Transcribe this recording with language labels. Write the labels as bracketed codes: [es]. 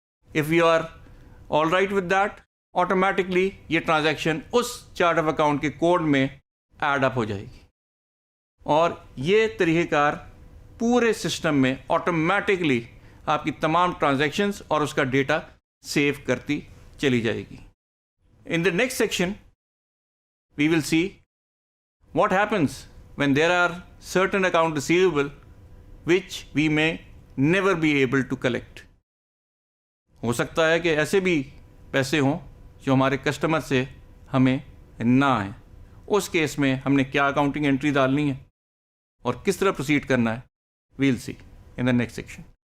[en] if you are all right with that, [ur] automatically یہ transaction اس chart of account کے code میں add up ہو جائے گی, اور یہ طریقہ کار پورے سسٹم میں آٹومیٹکلی آپ کی تمام ٹرانزیکشنز اور اس کا ڈیٹا سیو کرتی چلی جائے گی. [en] In the next section, we will see what happens when there are certain account receivable which we may never be able to collect. [ur] ہو سکتا ہے کہ ایسے بھی پیسے ہوں جو ہمارے کسٹمر سے ہمیں نہ آئیں. اس کیس میں ہم نے کیا اکاؤنٹنگ انٹری ڈالنی ہے اور کس طرح پروسیڈ کرنا ہے, [en] we'll see in the next section.